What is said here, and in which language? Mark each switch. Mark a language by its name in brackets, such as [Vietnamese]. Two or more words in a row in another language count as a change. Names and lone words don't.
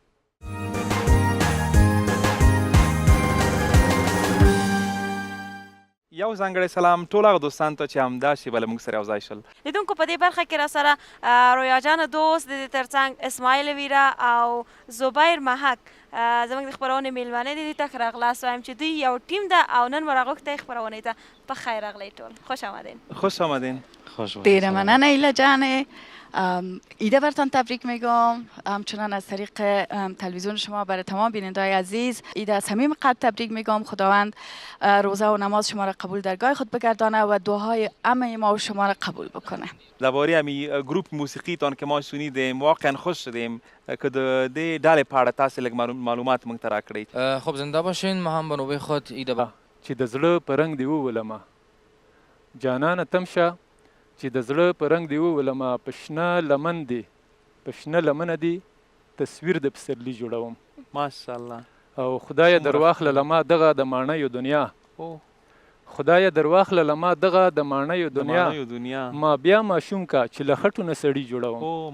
[Pashto] یو ځانګړی سلام ټول هغه دوستانو ته چې همدا شیبه له موږ سره یو ځای شول. لیدونکو په دې برخه کې را سره رویا جان دوست د دې ترڅنګ اسماعیل ویرا او زبیر محک زموږ د خپرونې میلمانه دي، دوی ته ښه راغلاست وایم چې دوی یو ټیم ده او نن مو راغوښتی خپرونې ته. په خیر راغلی ټول، [Persian] خوش آمدین. خوش آمدین. [Pashto] دیر مننه ایلا جان. [Persian] ایده برتان تبریک میگم، همچنان از طریق تلویزیون شما برای تمام بیننده‌های عزیز ایده از صمیم قلب تبریک میگم. خداوند روزه و نماز شما را قبول درگاه خود بگردانه و دعاهای همه ما و شما را قبول بکنه. درباره امی گروپ موسیقیتان که ما شنیدیم واقعا خوش شدیم که [Pashto] د دې ډلې په اړه تاسې لږ معلومات موږ ته راکړئ. [Persian] خب زنده باشین. ما هم به نوبه خود ایده [Pashto] چې د زړه په رنګ دې وولمه جانانه تمشه، چې د زړه په رنګ دې وولمه په شنه لمن دې په شنه لمنه دې تصویر د پسرلي جوړوم. ماشاءالله. او خدایه در واخله ما دغه د ماڼیو دنیا، خدایه در واخله لما دغه د ماڼیو دنیا، ما بیا ماشوم کا چې له خټو نه سړي جوړوم.